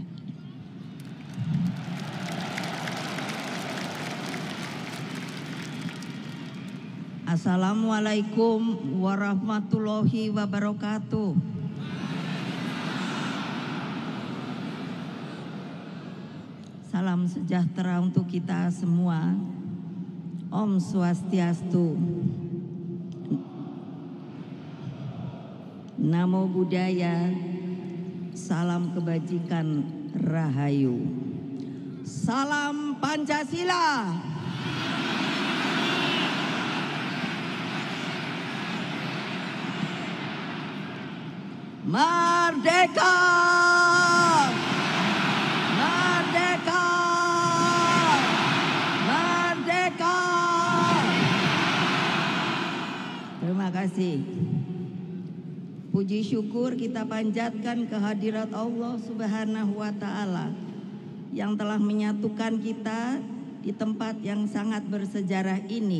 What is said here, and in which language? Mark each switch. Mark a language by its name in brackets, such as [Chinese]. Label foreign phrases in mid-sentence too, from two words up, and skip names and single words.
[Arabic] Assalamualaikum warahmatullahi wabarakatuh. [Indonesian] Salam sejahtera untuk kita semua. [Balinese] Om Swastiastu. [Pali] Namo Buddhaya. [Indonesian] Salam kebajikan, Rahayu. Salam Pancasila. Merdeka! Merdeka! Merdeka! Terima kasih. Puji syukur kita panjatkan kehadirat Allah [Arabic] Subhanahu wa Ta'ala [Indonesian] yang telah menyatukan kita di tempat yang sangat bersejarah ini.